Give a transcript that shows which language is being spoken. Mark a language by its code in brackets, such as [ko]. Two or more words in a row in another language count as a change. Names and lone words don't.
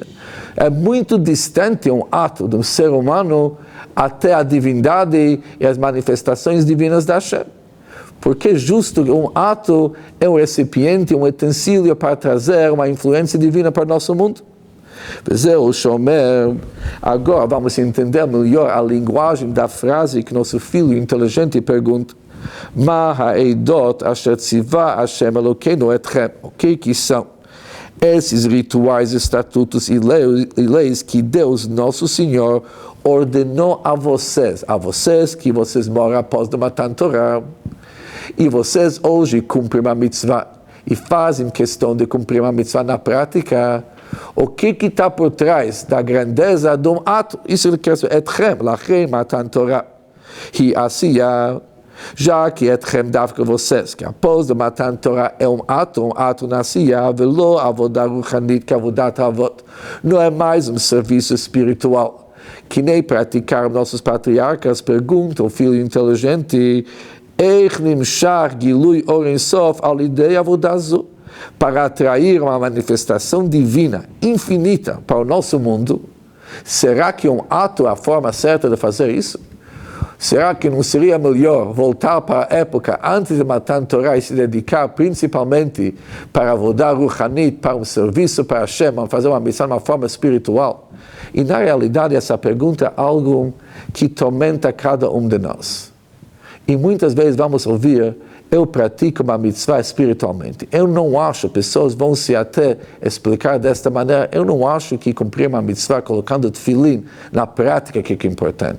[pt] É muito distante um ato de um ser humano até a divindade e as manifestações divinas da Hashem. Porque justo um ato é um recipiente, um utensílio para trazer uma influência divina para o nosso mundo. Agora vamos entender melhor a linguagem da frase que nosso filho inteligente pergunta. [he] מה העדות אשר צוה השם אלקינו אתכם. [pt] O que são esses rituais, estatutos e leis que Deus, nosso Senhor, ordenou a vocês que vocês moram após do Matan Torah. E vocês hoje cumprem uma mitzvah e fazem questão de cumprir uma mitzvah na prática. O que está por trás da grandeza de um ato? Isso ele quer dizer, [he] אתכם, לכם, מתן תורה. היא עשיה. [pt] Já que etchem davka vocês, que após do Matan Torah é um ato na asiyah, [he] ולא עבודה רוחנית, [pt] que [he] עבודת אבות. [pt] Não é mais um serviço espiritual. Que nem praticaram nossos patriarcas, pergunta o filho inteligente, [he] איך נמשך גילוי אור אין סוף על ידי עבודה זו, [pt] para atrair uma manifestação divina, infinita, para o nosso mundo. Será que um ato é a forma certa de fazer isso? Será que não seria melhor voltar para a época antes de Matan Torah e se dedicar principalmente para a [he] עבודה רוחנית, [pt] para um serviço para Hashem, fazer uma missão de uma forma espiritual? E na realidade essa pergunta é algo que tormenta cada um de nós. E muitas vezes vamos ouvir, eu pratico uma mitzvah espiritualmente. Eu não acho, pessoas vão se até explicar desta maneira, eu não acho que cumprir uma mitzvah colocando tefilim na prática que é importante.